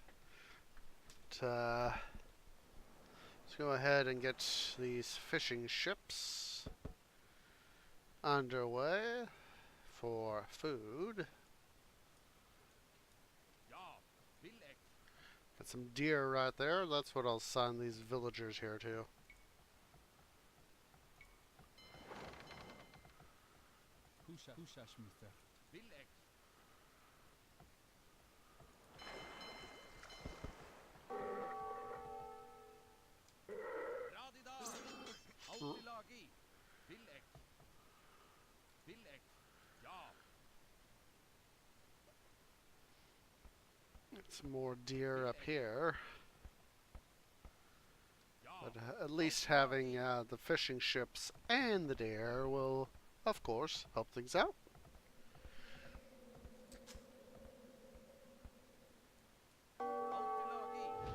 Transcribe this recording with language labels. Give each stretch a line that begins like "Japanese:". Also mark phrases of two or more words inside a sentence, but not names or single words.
English: But, let's go ahead and get these fishing ships underway for food. Ja. Bilek. Got some deer right there. That's what I'll assign these villagers here to. Husha schmither. Bilek. Radida. Autilagi. Bilek. Bilek. Ja. Some more deer up here. Ja. But at least having the fishing ships and the deer will, of course, help things out. Autilagi.